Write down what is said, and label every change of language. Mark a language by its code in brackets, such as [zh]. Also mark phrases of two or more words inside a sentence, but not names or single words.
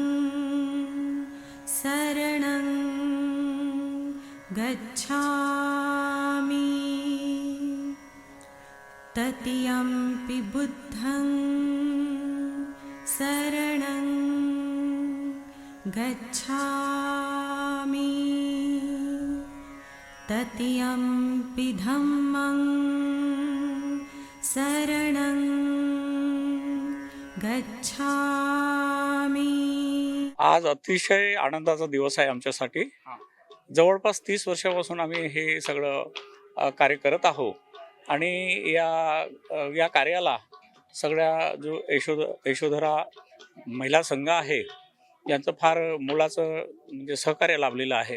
[pi] शरणं गच्छामि तृतीयंपि बुद्धं शरणं गच्छामि तृतीयंपि धम्मं शरणं गच्छामि। [mr] आज अतिशय आनंदाचा दिवस आहे आमच्यासाठी। जवळपास 30 वर्षापासून आम्ही हे सगळं कार्य करत आहोत आणि या कार्याला सगळ्या जो यशोधरा महिला संघ आहे यांचं फार मोलाचं म्हणजे सहकार्य लाभलेलं आहे।